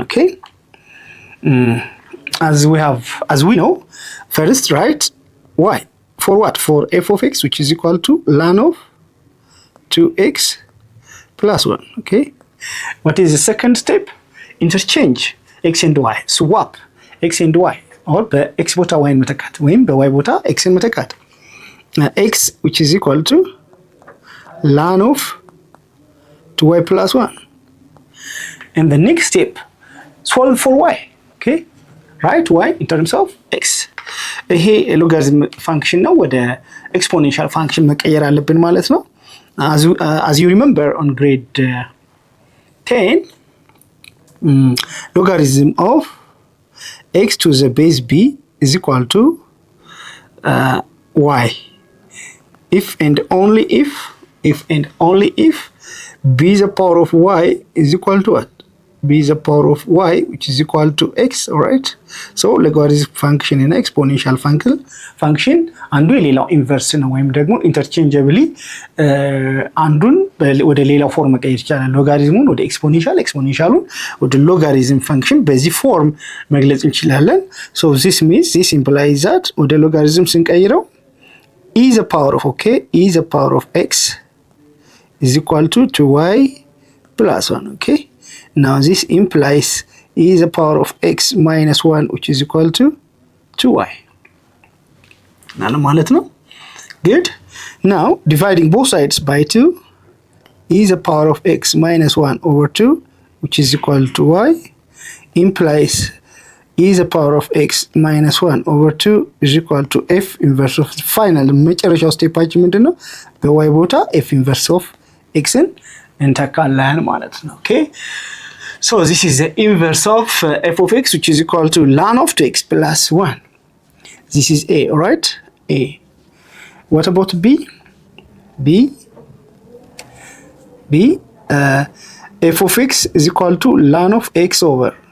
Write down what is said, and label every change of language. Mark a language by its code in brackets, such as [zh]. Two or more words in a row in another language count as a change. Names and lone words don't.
[en] okay as we know first right y for what for f of x which is equal to ln of 2x plus 1. okay what is the second step? Interchange x and y, swap x and y or [am] በx ቦታ y መተካት ወይም በy ቦታ x መተካት [en] x which is equal to ln of 2y plus 1. and the next step solve for y. okay right y in terms of x [am] ይሄ ሎጋሪዝም ፋንክሽን ነው ወደ ኤክስፖኔንሻል ፋንክሽን መቀየር አለብን ማለት ነው። [en] as you remember on grade 10 logarithm of x to the base b is equal to y if and only if b the power of y is equal to what b is the power of y which is equal to x. all right so logarithm function and exponential function [am] አንዱ የሌላው ኢንቨርስ ነው ወይም ደግሞ ኢንተርቼንጀብሊ አንዱን ወደ ሌላው ፎርም መቀየር ይቻላል። ሎጋሪዝሙን ወደ ኤክስፖኔንሻሉን ወደ ሎጋሪዝም ፈንክሽን በዚህ ፎርም መግለጽ እንችላለን። [en] so this means this implies that [am] ወደ ሎጋሪዝም ስንቀይረው [en] e the power of e the power of x is equal to 2y plus 1. okay now this implies e the power of x minus 1 which is equal to 2y. now [am] ማለት ነው [en] good now dividing both sides by 2 e the power of x minus 1 over 2 which is equal to y implies e the power of x minus 1 over 2 is equal to f inverse of final [am] መጨረሻው ስቴፓችን ምንድነው? በy ቦታ [en] f inverse of x [am] እንተካለን ማለት ነው። ኦኬ [en] so this is the inverse of f of x which is equal to ln of 2x plus 1. This is a, all right? A. What about b? F of x is equal to ln of x over